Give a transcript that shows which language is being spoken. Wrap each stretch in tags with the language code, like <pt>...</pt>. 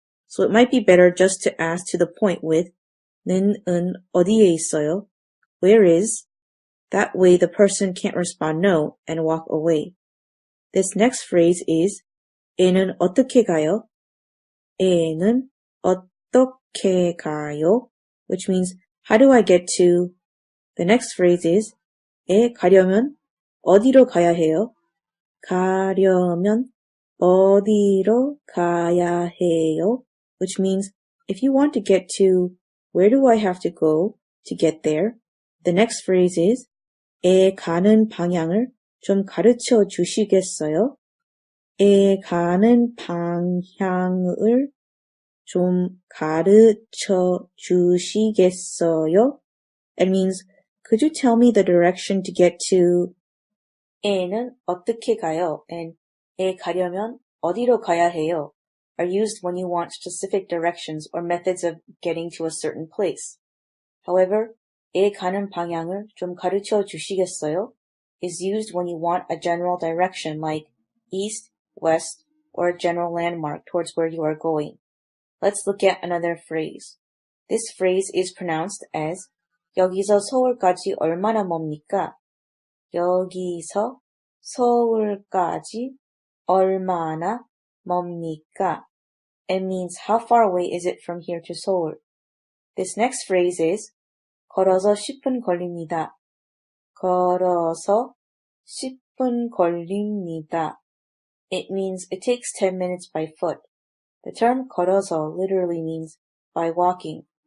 <en>So it might be better just to ask to the point with</en> <ko>는 어디에 있어요?</ko> <en>Where is? That way the person can't respond no and walk away. This next phrase is</en> <ko>애는 어떻게 가요? 애는 어떻게 가요?</ko> <en>Which means how do I get to? The next phrase is</en> <ko>애 가려면 어디로 가야 해요? 가려면 어디로 가야 해요?</ko> <en>Which means if you want to get to where do I have to go to get there? The next phrase is</en> <ko>애 가는 방향을 좀 가르쳐 주시겠어요? 애 가는 방향을 좀 가르쳐 주시겠어요?</ko> <en>It means could you tell me the direction to get to?</en> <ko>애는 어떻게 가요? And 애 가려면 어디로 가야 해요?</ko> <en>Are used when you want specific directions or methods of getting to a certain place.</en> <ko>However, 애 가는 방향을 좀 가르쳐 주시겠어요?</ko> <en>Is used when you want a general direction like east, west, or a general landmark towards where you are going. Let's look at another phrase. This phrase is pronounced as</en> <ko>여기서 서울까지 얼마나 멉니까? 여기서 서울까지 얼마나 멉니까?</ko> <en>It means how far away is it from here to Seoul? This next phrase is</en> <ko>걸어서 10분 걸립니다. 걸어서 10분 걸립니다.</ko> <en>It means it takes 10 minutes by foot. The term 걸어서 literally means by walking.</en>